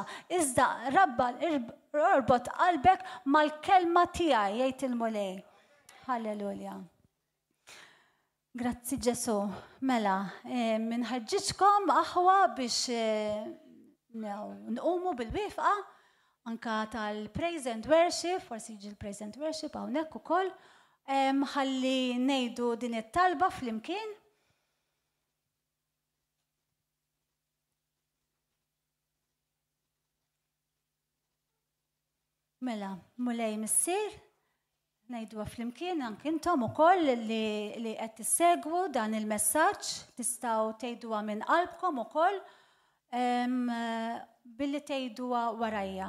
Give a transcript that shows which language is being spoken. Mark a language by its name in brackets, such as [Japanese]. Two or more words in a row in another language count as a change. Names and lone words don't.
[Maltese] Iżda rabba orbot qalbek mal-kelma tiegħi jgħid il-mulej. Halleluja. Grazzi Ġesu. Mela, minħeġġiġkom aħwa biex nqumu bil-wifqa anka tal- [English] praise and worship, [Maltese] forsi jiġi l- [English] praise and worship [Maltese] hawnhekk ukoll, ħalli ngħidu din it-talba flimkien. Mela, mulej missier, ngħidu flimkien anke intom ukoll li qed tissegwu dan il-messaġġ, tistgħu tgħiduha minn qalbkom ukoll billi tgħiduha warajja.